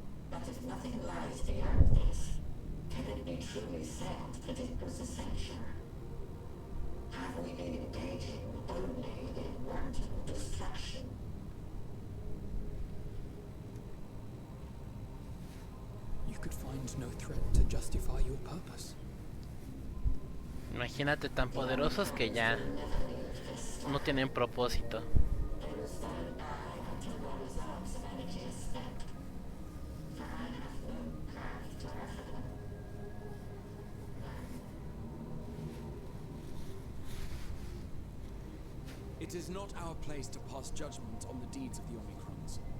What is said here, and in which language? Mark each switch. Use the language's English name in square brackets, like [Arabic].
[English] But if nothing lies beyond this, can it be truly said that it was essential? Have we been engaging only in wanton destruction? You could find no threat to justify your purpose. [Spanish] Imagínate tan poderosos que ya no tienen propósito. [English] They will stand by until their reserves of energy are spent, for I have no path to offer them. It is not our place to pass judgment on the deeds of the Omicrons.